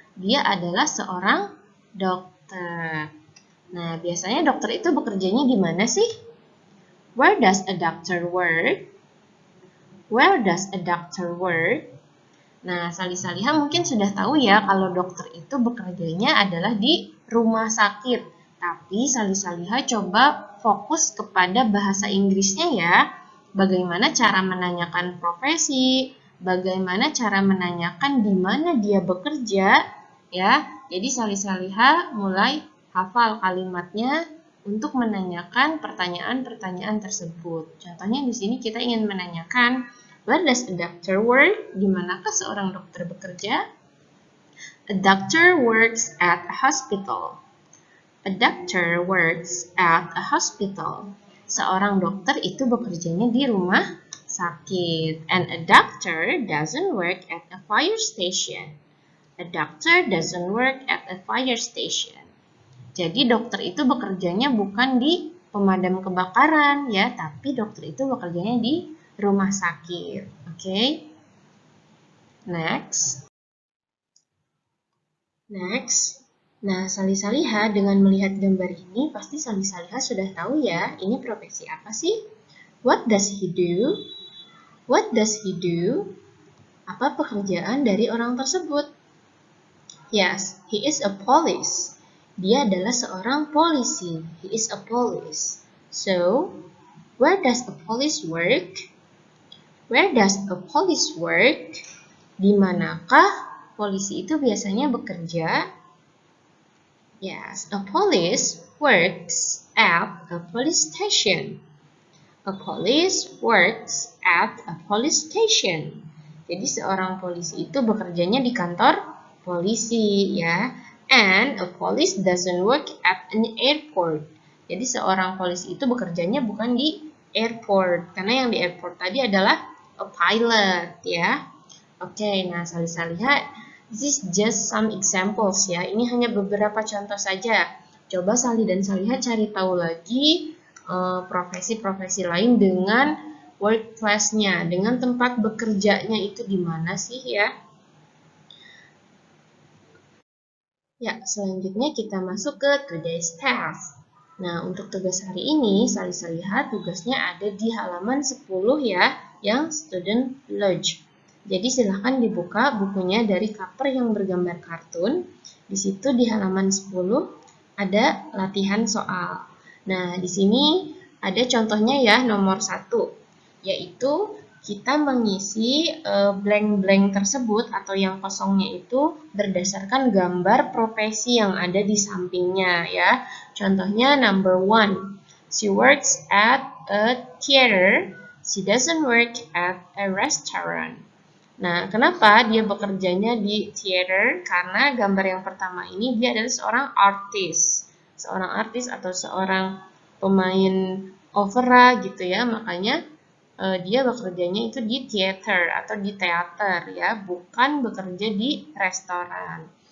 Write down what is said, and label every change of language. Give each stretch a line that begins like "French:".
Indonesian: Dia adalah seorang dokter. Nah, biasanya dokter itu bekerjanya di mana sih?
English: Where does a doctor work? Where does a doctor work?
Indonesian: Nah, Sali-Saliha mungkin sudah tahu ya kalau dokter itu bekerjanya adalah di rumah sakit. Tapi Sali-Saliha coba fokus kepada bahasa Inggrisnya ya. Bagaimana cara menanyakan profesi, bagaimana cara menanyakan di mana dia bekerja, ya. Jadi Sali-Saliha mulai hafal kalimatnya untuk menanyakan pertanyaan-pertanyaan tersebut. Contohnya di sini kita ingin menanyakan,
English: where does a doctor work?
Indonesian: Di manakah seorang dokter bekerja?
English: A doctor works at a hospital. A doctor works at a hospital.
Indonesian: Seorang dokter itu bekerjanya di rumah sakit.
English: And a doctor doesn't work at a fire station. A doctor doesn't work at a fire station.
Indonesian: Jadi dokter itu bekerjanya bukan di pemadam kebakaran ya, tapi dokter itu bekerjanya di rumah sakit. Oke.
English: Next.
Indonesian: Nah, Sali-Saliha dengan melihat gambar ini pasti Sali-Saliha sudah tahu ya, ini profesi apa sih?
English: What does he do? What does he do?
Indonesian: Apa pekerjaan dari orang tersebut?
English: Yes, he is a police.
Indonesian: Dia adalah seorang polisi.
English: He is a police. So, where does a police work? Where does a police work?
Indonesian: Di manakah polisi itu biasanya bekerja?
English: Yes, a police works at a police station. A police works at a police station.
Indonesian: Jadi seorang polisi itu bekerjanya di kantor polisi ya.
English: And a police doesn't work at an airport.
Indonesian: Jadi seorang polisi itu bekerjanya bukan di airport. Karena yang di airport tadi adalah
English: a pilot
Indonesian: ya.
English: Oke, nah Sali-Saliha, this is just some examples ya.
Indonesian: Ini hanya beberapa contoh saja. Coba Sali dan Saliha cari tahu lagi profesi-profesi lain dengan workplace-nya, dengan tempat bekerjanya itu di mana sih ya? Ya, selanjutnya kita masuk ke
English: today's task.
Indonesian: Nah, untuk tugas hari ini, Sali-Saliha tugasnya ada di halaman 10 ya, yang student lodge. Jadi silahkan dibuka bukunya dari cover yang bergambar kartun. Di situ di halaman 10 ada latihan soal. Nah, di sini ada contohnya ya, nomor 1, yaitu kita mengisi blank-blank tersebut atau yang kosongnya itu berdasarkan gambar profesi yang ada di sampingnya ya.
English: Contohnya number 1, she works at a theater, she doesn't work at a restaurant.
Indonesian: Nah, kenapa dia bekerjanya di theater? Karena gambar yang pertama ini dia adalah seorang artis. Seorang artis atau seorang pemain opera gitu ya, makanya dia bekerjanya itu di theater atau di teater ya, bukan bekerja di restoran.